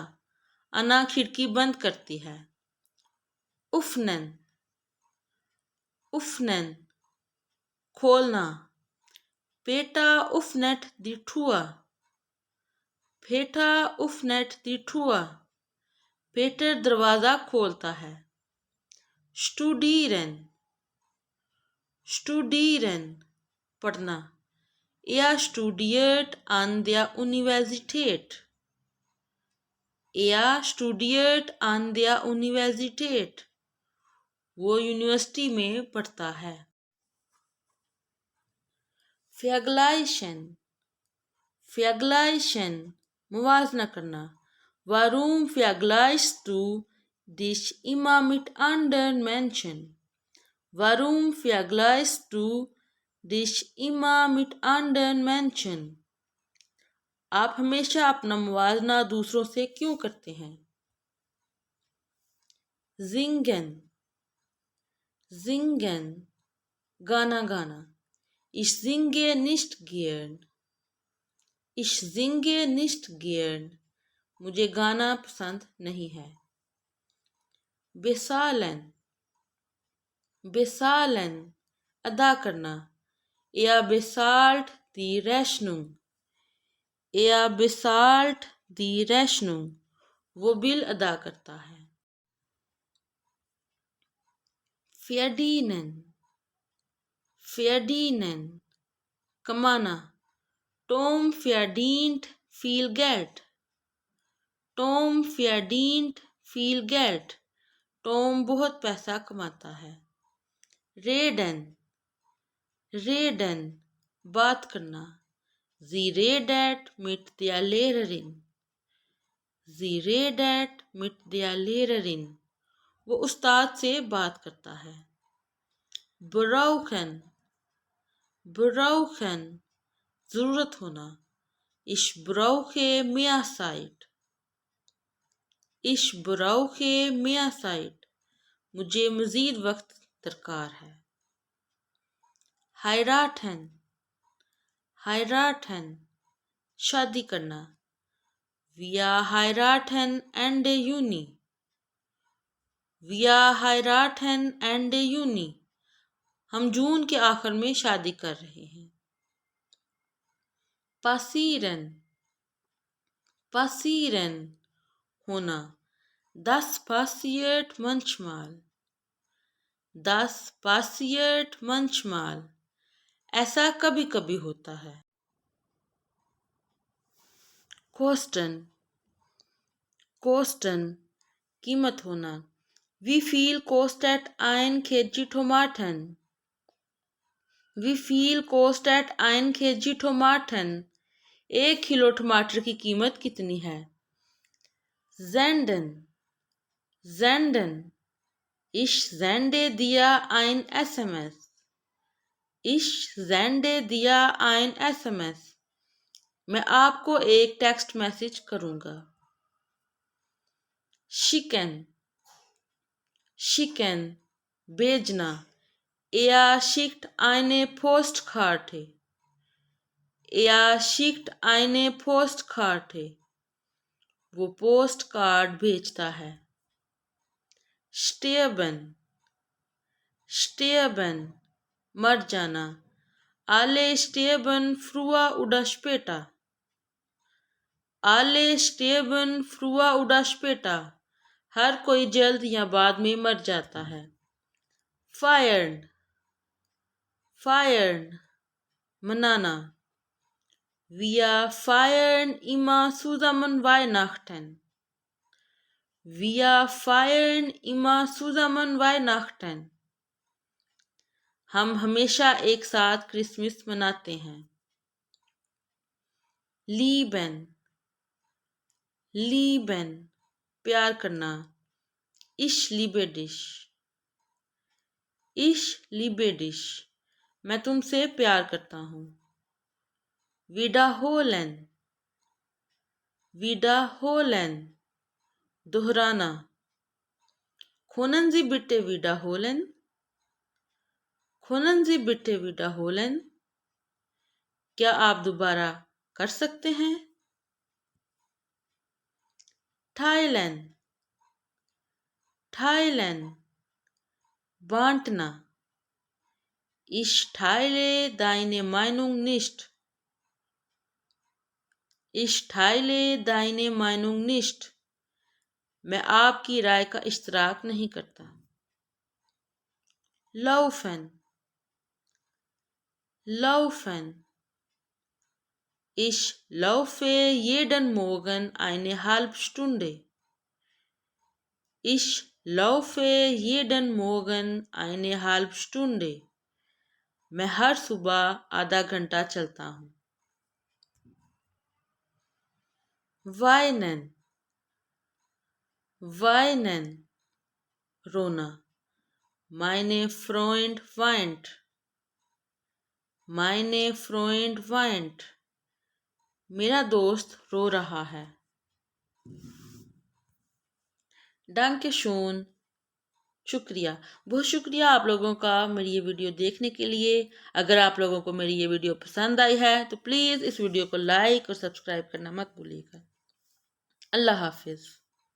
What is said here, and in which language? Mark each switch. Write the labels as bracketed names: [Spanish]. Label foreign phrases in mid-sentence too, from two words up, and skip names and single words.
[Urdu] Anna کھڑکی بند کرتی ہے. [German] Öffnen, öffnen [Urdu] खोलना। [German] Peter öffnet die Tür. Peter öffnet die Tür. [Urdu] Peter دروازہ کھولتا ہے. [German] Studieren, studieren [Urdu] पढ़ना। [German] Er studiert an der Universität. Er studiert an der Universität. [Urdu] وہ یونیورسٹی میں پڑھتا ہے. [German] Vergleichen, vergleichen [Urdu] موازنہ کرنا. [German] Warum vergleichst du dich immer mit anderen Menschen? Warum vergleichst du dich immer mit anderen Menschen? [Urdu] آپ ہمیشہ اپنا موازنہ دوسروں سے کیوں کرتے ہیں? [German] Singen, singen [Urdu] گانا گانا. [German] Ich singe nicht gern. Ich singe nicht gern [Urdu] مجھے گانا پسند نہیں ہے. [German] bezahlen, bezahlen [Urdu] ادا کرنا. [German] Er bezahlt die Rechnung, er bezahlt die Rechnung [Urdu] وہ بل ادا کرتا ہے. [German] verdienen, verdienen कमाना। Tom verdient viel Geld, Tom verdient viel Geld [Urdu] ٹام بہت پیسہ کماتا ہے. [German] reden, reden [Urdu] بات کرنا. [German] Sie redet mit der Lehrerin, sie redet mit der Lehrerin [Urdu] وہ استاد سے بات کرتا ہے. [German] brauchen, brauchen [Urdu] ضرورت ہونا. [German] Ich brauche mehr Zeit, ich brauche mehr Zeit [Urdu] مجھے مزید وقت درکار ہے. [German] heiraten, heiraten [Urdu] شادی کرنا. [German] Wir heiraten Ende Juni, wir heiraten Ende Juni [Urdu] ہم جون کے آخر میں شادی کر رہے ہیں. [German] passieren, passieren होना। Das passiert manchmal, das passiert manchmal [Urdu] ایسا کبھی کبھی ہوتا ہے. [German] kosten, kosten [Urdu] قیمت ہونا. [German] Wie viel kostet ein kg Tomaten? Wie viel kostet ein kg Tomaten? [Urdu] 1 کلو ٹماٹر کی قیمت کتنی ہے? [German] senden, senden Ich sende dir ein SMS, ich sende dir ein SMS [Urdu] میں آپ کو ایک ٹیکسٹ میسج کروں گا. [German] schicken, schicken भेजना। Er schickt eine Postkarte, er schickt eine Postkarte [Urdu] وہ پوسٹ کارڈ بھیجتا ہے. [German] sterben, sterben [Urdu] مر جانا. [German] Alle sterben früher oder später, alle sterben früher oder später [Urdu] ہر کوئی جلد یا بعد میں مر جاتا ہے. [German] feiern, feiern मनाना। Wir feiern immer zusammen Weihnachten, wir feiern immer zusammen Weihnachten [Urdu] ہم ہمیشہ ایک ساتھ کرسمس مناتے ہیں. [German] lieben, lieben [Urdu] پیار کرنا. [German] ich liebe dich, ich liebe dich [Urdu] میں تم سے پیار کرتا ہوں. [German] wiederholen, wiederholen दोहराना। können Sie bitte wiederholen, können Sie bitte wiederholen [Urdu] کیا آپ دوبارہ کر سکتے ہیں? [German] teilen, teilen बांटना। Ich teile deine Meinung nicht, ich teile deine Meinung nicht [Urdu] میں آپ کی رائے کا اشتراک نہیں کرتا. [German] laufen, laufen Ich laufe jeden Morgen eine halbe Stunde, ich laufe jeden Morgen eine halbe Stunde [Urdu] میں ہر صبح آدھا گھنٹہ چلتا ہوں. [German] weinen, weinen रोना। meine Freund weint, meine Freund weint [Urdu] میرا دوست رو رہا ہے. [German] danke schön शुक्रिया। [Urdu] بہت شکریہ آپ لوگوں کا میری یہ ویڈیو دیکھنے کے لیے. اگر آپ لوگوں کو میری یہ ویڈیو پسند آئی ہے تو پلیز اس ویڈیو کو لائک اور سبسکرائب کرنا مت بھولیے گا. اللہ حافظ.